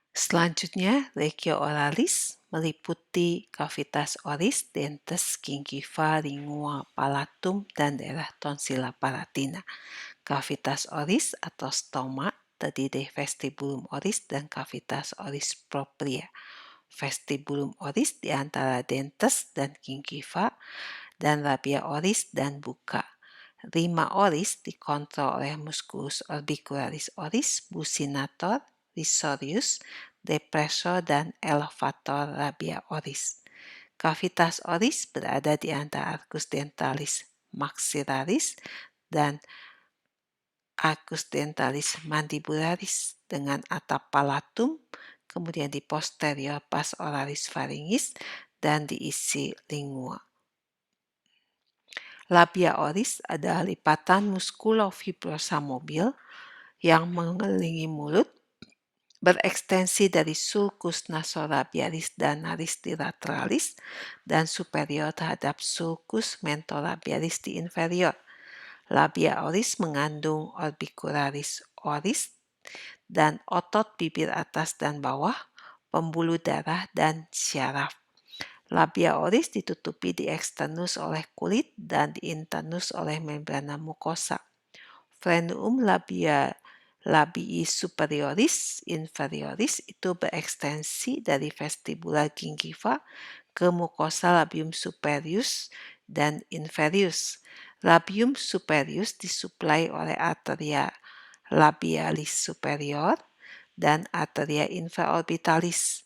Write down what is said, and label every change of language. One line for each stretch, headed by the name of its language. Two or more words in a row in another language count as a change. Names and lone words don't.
Indonesian: Selanjutnya,
Latin: legio oralis meliputi cavitas oris, dentes, gingiva, lingua, palatum,
Indonesian: dan daerah
Latin: tonsila palatina. Cavitas oris atau stoma
Indonesian: terdiri dari
Latin: vestibulum oris dan cavitas oris propria. Vestibulum oris
Indonesian: di antara
Latin: dentes dan gingiva, dan labia oris dan bucca. Rima oris
Indonesian: dikontrol oleh
Latin: musculus orbicularis oris, buccinator, risorius, depressor, dan elevator labia oris. Cavitas oris
Indonesian: berada di antara
Latin: arcus dentalis maxillaris dan arcus dentalis mandibularis
Indonesian: dengan atap
Latin: palatum,
Indonesian: kemudian di
Latin: posterior pars oralis pharyngis,
Indonesian: dan diisi lingua.
Latin: Labia oris
Indonesian: adalah lipatan muskulofibrosa mobil yang mengelilingi mulut, berekstensi dari
Latin: sulcus nasolabialis
Indonesian: dan naris di lateralis dan superior terhadap
Latin: sulcus mentolabialis
Indonesian: di inferior.
Latin: Labia oris
Indonesian: mengandung
Latin: orbicularis oris
Indonesian: dan otot bibir atas dan bawah, pembuluh darah, dan syaraf.
Latin: Labia oris
Indonesian: ditutupi di eksternus oleh kulit dan di internus oleh membrana mukosa.
Latin: Frenum labii superioris inferioris
Indonesian: itu berekstensi dari
Latin: vestibula gingiva
Indonesian: ke mukosa
Latin: labium superius dan inferius. Labium superius
Indonesian: disuplai oleh
Latin: arteria labialis superior dan arteria infraorbitalis.